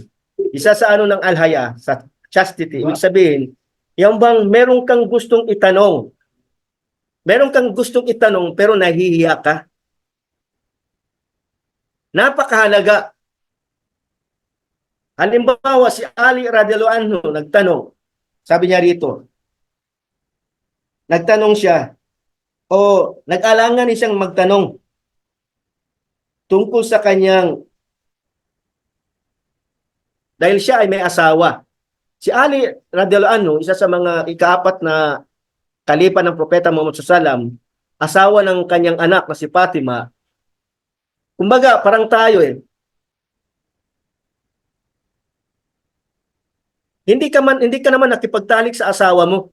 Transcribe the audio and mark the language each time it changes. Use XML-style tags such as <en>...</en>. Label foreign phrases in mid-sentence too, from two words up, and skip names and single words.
<tl>Isa sa ano ng alhaya, sa chastity. Ibig sabihin, yung bang meron kang gustong itanong. Meron kang gustong itanong pero nahihiya ka. Napakahalaga. Halimbawa, si Ali</tl> <ar>رضي الله عنه</ar> <tl>nagtanong. Sabi niya rito, nagtanong siya, o nag-alangan siyang magtanong tungkol sa kanyang, dahil siya ay may asawa. Si Ali</tl> <ar>رضي الله عنه,</ar> <tl>isa sa mga ikaapat na kalipa ng Propeta Muhammad SAW, asawa ng kanyang anak na si Fatima. Kumbaga, parang tayo eh. Hindi ka naman nakipagtalik sa asawa mo.</tl>